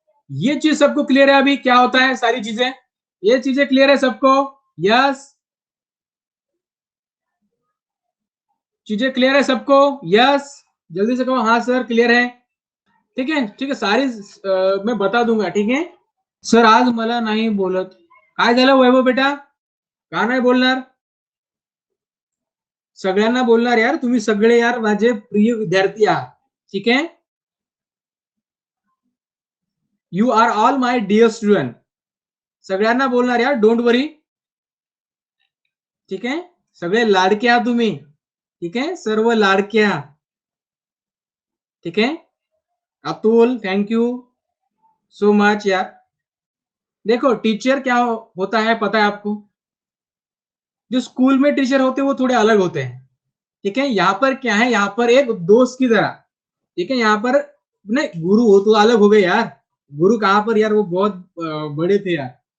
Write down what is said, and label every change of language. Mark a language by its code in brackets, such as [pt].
[hi] ये चीज सबको क्लियर है अभी क्या होता है, सारी चीजें, ये चीजें क्लियर है सबको, यस, चीजें क्लियर है सबको, यस, जल्दी से कहो हाँ सर क्लियर है, ठीक है, ठीक है, सारी मैं बता दूंगा, ठीक है। [mr] सर आज मला नाही बोलत, काय झालं वैभव बेटा, का नाही बोलणार, सगळ्यांना बोलणार यार, तुम्ही सगळे यार माझे प्रिय विद्यार्थी आहात, [hi] ठीक है, [en] you are all my dear student, [mr] सगळ्यांना बोलणार यार, [en] don't worry, [mr] ठीक है, सगळे लाडके आहात तुम्ही, ठीक है, सर्व लाडक्या, ठीक है। [en] Atul thank you so much यार। [hi] देखो टीचर क्या होता है पता है आपको, जो स्कूल में टीचर होते हैं वो थोड़े अलग होते हैं, ठीक है। यहाँ पर क्या है, यहाँ पर एक दोस्त की तरह, ठीक है, यहाँ पर नहीं, गुरु हो तो अलग हो गए यार, गुरु कहाँ पर यार, वो बहुत बड़े थे यार।